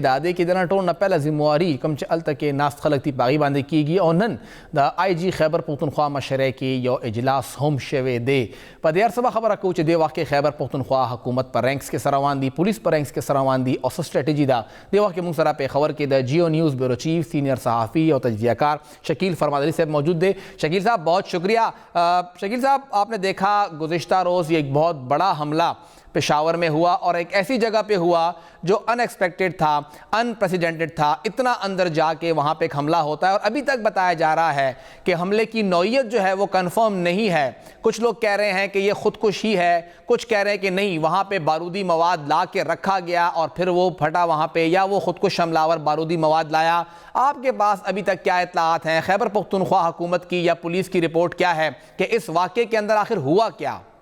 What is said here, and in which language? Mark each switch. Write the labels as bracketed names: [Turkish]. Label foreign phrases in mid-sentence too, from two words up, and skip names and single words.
[Pashto] ده دې کې د نه ټولو نه پهله ذمواري کوم چې هلته کې ناست خلک دي په هغې باندې کېږي او نن د آی جي خیبر پښتونخوا مشرۍ کې یو اجلاس هم شوی دی په دې هر څه به خبره کوو چې دې وخت کې خیبر پښتونخوا حکومت په رینکس کې سره روان دي پولیس په رینکس کې سره روان دي او څه سټریټجي ده دې وخت کې موږ سره پېښور کې د جیو نیوز بیورو چیف [Urdu] سینئر صحافی اور تجزیہ کار شکیل فرماد علی صاحب موجود تھے شکیل صاحب بہت شکریہ شکیل صاحب آپ نے دیکھا گزشتہ روز یہ ایک بہت بڑا حملہ پشاور میں ہوا اور ایک ایسی جگہ پہ ہوا جو ان ایکسپیکٹڈ تھا ان پریسیڈنٹڈ تھا اتنا اندر جا کے وہاں پہ ایک حملہ ہوتا ہے اور ابھی تک بتایا جا رہا ہے کہ حملے کی نوعیت جو ہے وہ کنفرم نہیں ہے کچھ لوگ کہہ رہے ہیں کہ یہ خودکشی ہے کچھ کہہ رہے ہیں کہ نہیں وہاں پہ بارودی مواد لا کے رکھا گیا اور پھر وہ پھٹا وہاں پہ یا وہ خودکش حملہ آور بارودی مواد لایا آپ کے پاس ابھی تک کیا اطلاعات ہیں خیبر پختونخوا حکومت کی یا پولیس کی رپورٹ کیا ہے کہ اس واقعے کے اندر آخر ہوا کیا